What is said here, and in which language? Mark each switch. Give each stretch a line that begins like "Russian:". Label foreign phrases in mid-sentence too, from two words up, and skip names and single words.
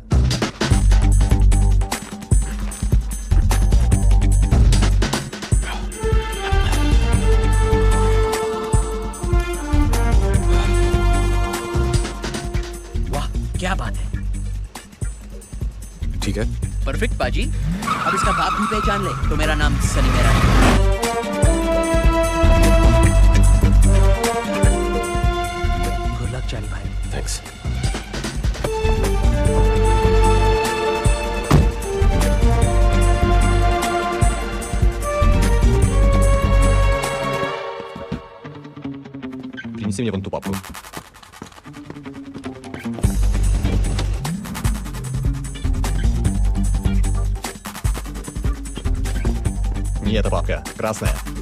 Hindi: वाह क्या बात है। ठीक है, परफेक्ट पाजी। अब इसका बाप भी पहचान ले तो मेरा नाम सनी मेरा है।
English: good luck
Hindi: चाली भाई। थैंक्स।
Russian: Принеси мне вон ту папку. Не эта папка, красная.